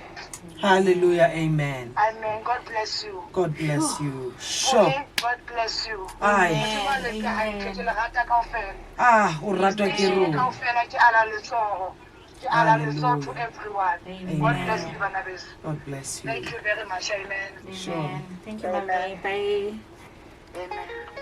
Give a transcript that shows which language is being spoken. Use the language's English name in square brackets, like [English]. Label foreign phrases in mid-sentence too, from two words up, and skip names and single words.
[English] Hallelujah, amen. Amen. God bless you. God bless you. Sure. Okay, God bless you. Aye. [Southern Sotho] O ratwa ke rona. [English] Hallelujah. To everyone. Amen. God bless you, [Southern Sotho] bana beso. [English] God bless you. Thank you very much. Amen. Sure. Amen. Thank you, Mommy. Bye. Amen.